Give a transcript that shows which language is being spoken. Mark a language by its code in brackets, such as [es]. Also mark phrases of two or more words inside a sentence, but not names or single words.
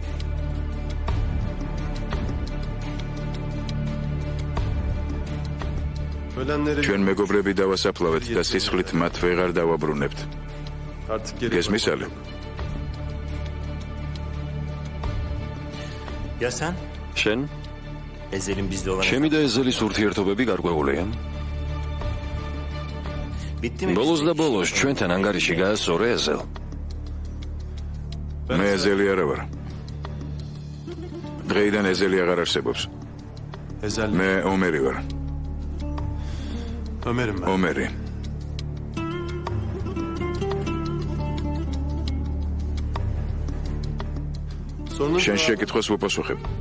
[ka] ჩვენ მეგობრები დავასაფლავეთ და სისხლით მათ ვეღარ დავაბრუნებთ. გესმის ალე? [tr] Yasan? [ka] შენ? [tr] Ezel'in bizde olan... [ka] ჩემი და ეზელის ურთიერთობები გარკვეულია. [tr] Bitti mi? [ka] ბოლოს და ბოლოს ჩვენთან ანგარიში გაასწორე ეზელ. მე ეზელი არა ვარ. დღეიდან ეზელი აღარ არსებობს. მე ომერი ვარ. ომერი. შენ შეკითხვას ვუპასუხებ.